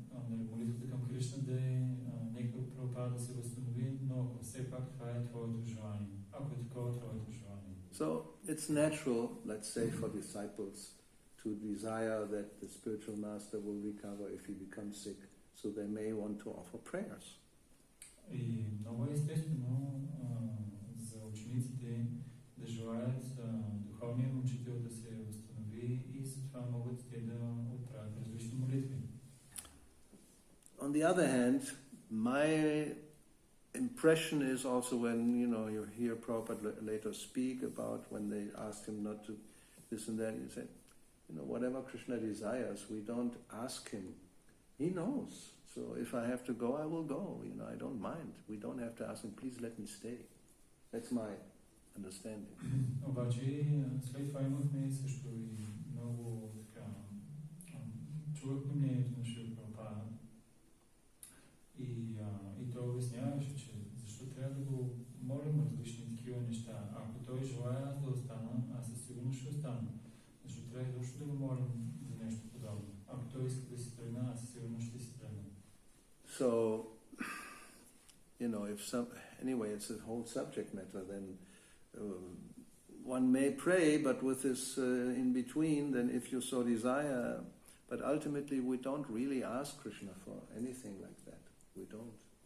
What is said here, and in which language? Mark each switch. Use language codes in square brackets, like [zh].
[bg] Молитвата към Кришна да е нека Прабхупада да се възстанови, но все пак това е твоето желание. Ако е такова твоето желание. [en] So it's natural, let's say, for disciples to desire that the spiritual master will recover if he becomes sick, so they may want to offer prayers. [bg] И много е естествено за учениците да желаят духовният учител да се възстанови и затова могат те да отправят различни молитви. [en] On the other hand, my impression is also when you hear Prabhupada later speak about when they asked him not to this and that, he said, whatever Krishna desires, we don't ask him. He knows. So if I have to go, I will go. I don't mind. We don't have to ask him, please let me stay. That's my understanding. [bg] Обаче след това имахме също и много така чувахме мнението на Шрила Прабхупада и той обясняваше, че защо трябва да го молим различни такива неща. Ако той желая да остана, аз със сигурност ще остана. Защо трябва изобщо да го молим за нещо подобно. Ако той иска да си тръгна, аз със сигурност ще си тръгна. [en] So, anyway, it's a whole subject matter. Then one may pray, but with this in between, then if you so desire, but ultimately we don't really ask Krishna for anything like that. We don't.